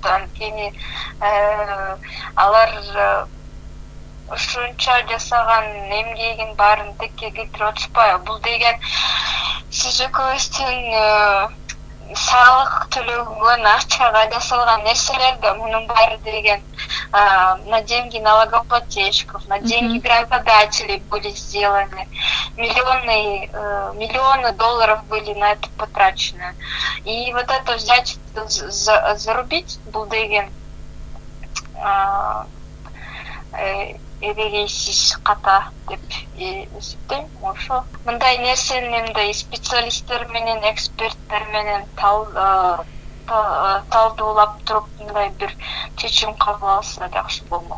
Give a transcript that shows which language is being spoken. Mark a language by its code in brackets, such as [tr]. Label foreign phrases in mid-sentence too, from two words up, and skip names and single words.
[ky] Анткени алар ушунча жасаган эмгегин баарын текке кетирип атышпайбы? Бул деген сиз экөөбүздүн салык төлөгөн акчага жасалган нерселер да, мунун баары деген [ru] на деньги налогоплательщиков, на деньги грантодателей были сделаны. Миллионы долларов были на это потрачены. И вот это взять, зарубить был [ky] деген эрегейсиз ката деп эсептейм. Ошо мындай нерсени мындай специалисттер менен, эксперттер менен талдуулап туруп мындай бир чечим кабыл алса жакшы болмок.